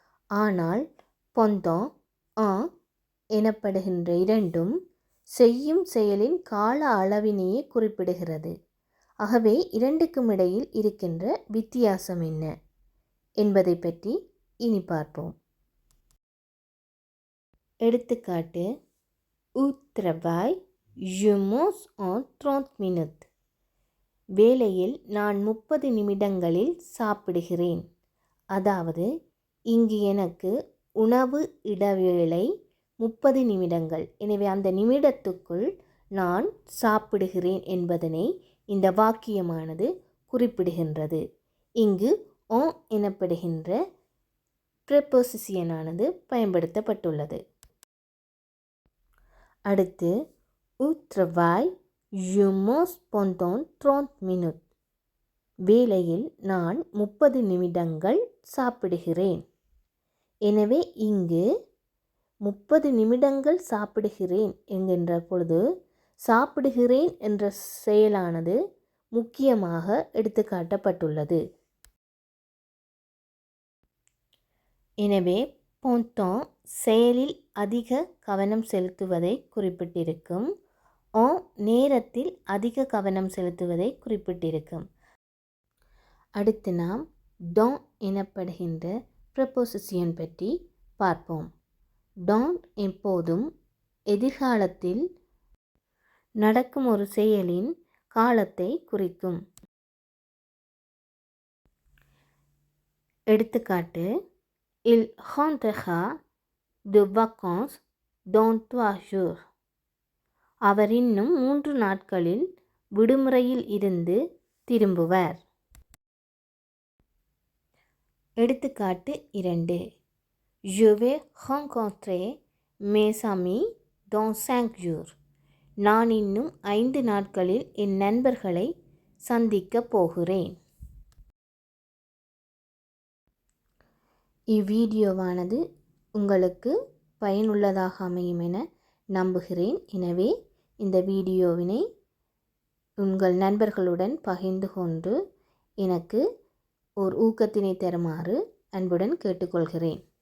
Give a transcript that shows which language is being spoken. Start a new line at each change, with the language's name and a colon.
Tamil: ஆனால் pendant எனப்படுகின்ற இரண்டும் செய்யும் செயலின் கால அளவினையே குறிப்பிடுகிறது. ஆகவே இரண்டுக்கும் இடையில் இருக்கின்ற வித்தியாசம் என்ன என்பதை பற்றி இனி பார்ப்போம். எடுத்துக்காட்டு
French: au travail je mange en 30 minutes.
Tamil: வேலையில் நான் 30 நிமிடங்களில் சாப்பிடுகிறேன். அதாவது இங்கு எனக்கு உணவு இடைவேளை 30 நிமிடங்கள். எனவே அந்த நிமிடத்துக்குள் நான் சாப்பிடுகிறேன் என்பதனை இந்த வாக்கியமானது குறிப்பிடுகின்றது. இங்கு எனப்படுகின்ற ப்ரெபோசிஷனானது பயன்படுத்தப்பட்டுள்ளது. அடுத்து
French: au travail je mange pendant 30 minutes.
Tamil: வேலையில் நான் 30 நிமிடங்கள் சாப்பிடுகிறேன். எனவே இங்கு 30 நிமிடங்கள் சாப்பிடுகிறேன் என்கின்ற பொழுது சாப்பிடுகிறேன் என்ற செயலானது முக்கியமாக எடுத்துக்காட்டப்பட்டுள்ளது. எனவே pendant செயலில் அதிக கவனம் செலுத்துவதை குறிப்பிட்டிருக்கும். நேரத்தில் அதிக கவனம் செலுத்துவதை குறிப்பிட்டிருக்கும். அடுத்து நாம் dans எனப்படுகின்ற ப்ரெபோசிஷன் பற்றி பார்ப்போம். dans எப்போதும் எதிர்காலத்தில் நடக்கும் ஒரு செயலின் காலத்தை குறிக்கும். எடுத்துக்காட்டு
French: il rentrera de vacances dans 3 jours.
Tamil: அவர் இன்னும் 3 நாட்களில் விடுமுறையில் இருந்து திரும்புவார். எடுத்துக்காட்டு 2
French: je vais rencontrer mes amis dans 5 jours.
Tamil: நான் இன்னும் 5 நாட்களில் என் நண்பர்களை சந்திக்கப் போகிறேன். இவ்வீடியோவானது உங்களுக்கு பயனுள்ளதாக அமையும் என நம்புகிறேன். எனவே இந்த வீடியோவினை உங்கள் நண்பர்களுடன் பகிர்ந்து கொண்டு எனக்கு ஒரு ஊக்கத்தினை தருமாறு அன்புடன் கேட்டுக்கொள்கிறேன்.